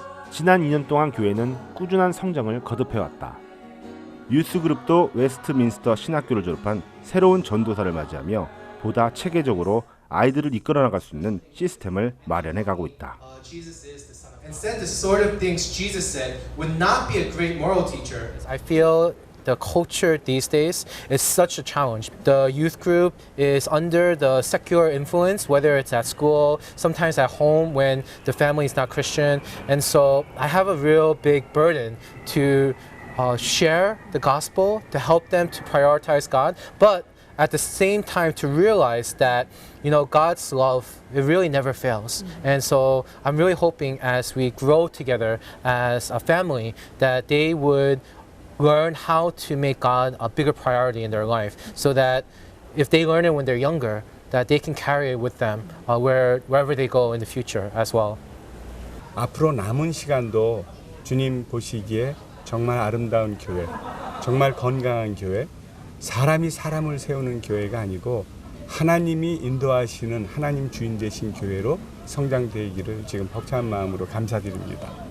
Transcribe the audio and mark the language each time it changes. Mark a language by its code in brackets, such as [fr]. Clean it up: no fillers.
[ko] 지난 2년 동안 교회는 꾸준한 성장을 거듭해왔다. 유스그룹도 웨스트민스터 신학교를 졸업한 새로운 전도사를 맞이하며 보다 체계적으로 아이들을 이끌어 나갈 수 있는 시스템을 마련해가고 있다. [en] And said the sort of things Jesus said would not be a great moral teacher. I feel the culture these days is such a challenge. The youth group is under the secular influence, whether it's at school, sometimes at home when the family is not Christian. And so I have a real big burden to share the gospel, to help them to prioritize God, but at the same time to realize that, you know, God's love, it really never fails. And so I'm really hoping as we grow together as a family that they would learn how to make God a bigger priority in their life, so that if they learn it when they're younger, that they can carry it with them wherever they go in the future as well. [ko] 앞으로 남은 시간도 주님 보시기에 정말 아름다운 교회, 정말 건강한 교회, 사람이 사람을 세우는 교회가 아니고 하나님이 인도하시는 하나님 주인 되신 교회로 성장되기를 지금 벅찬 마음으로 감사드립니다.